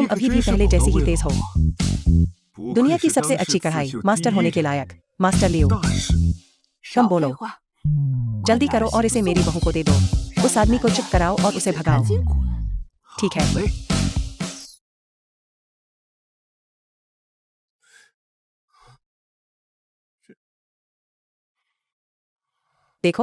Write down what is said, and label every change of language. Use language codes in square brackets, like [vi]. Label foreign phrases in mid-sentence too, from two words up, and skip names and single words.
[zh] 你可 [hi] अभी [zh] 真 [hi] भी [zh] 是 [hi] पहले [zh] 宝刀 [hi] जैसी ही [zh] 未 [hi] तेज [zh] 老 [hi] हो। [zh] 啊！不 [hi] दुनिया [zh] 愧 [hi] की [zh] 是 [hi] सबसे [zh] 当世 [hi] अच्छी [zh] 刺 [hi] कढ़ाई [zh] 绣 [hi] मास्टर [zh] 第一 [hi] होने के [zh] 人 [hi] लायक मास्टर लियो। [zh] 大师，少 [hi] कम बोलो [zh] 废话， [hi] जल्दी करो और इसे मेरी बहू को दे दो। उस आदमी को चुप कराओ और उसे [zh] 赶 [hi] भगाओ। [zh] 紧滚！ [hi] ठीक है, [zh] 嘞， [hi] देखो